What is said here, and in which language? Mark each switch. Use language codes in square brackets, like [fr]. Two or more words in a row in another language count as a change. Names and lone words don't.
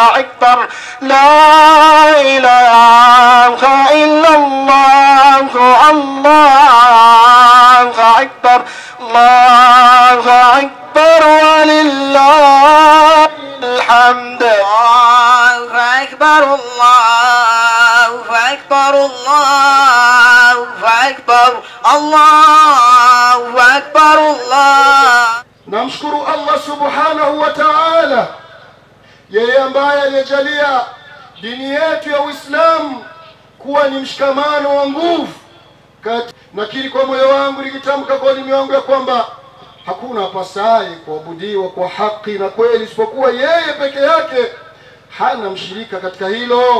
[ar] أكبر لا إله إلا الله الله أكبر الله أكبر ولله الحمد الله أكبر الله أكبر الله أكبر الله أكبر الله. [sw] Namshukuru Allah [ar] سبحانه وتعالى, [sw] yeye ambaye alijalia dini yetu ya Uislamu kuwa ni mshikamano wa nguvu. Nakiri kwa moyo wangu nikitamka kwa ulimi wangu ya kwamba hakuna apasaye kuabudiwa kwa haki na kweli isipokuwa yeye peke yake, hana mshirika katika hilo.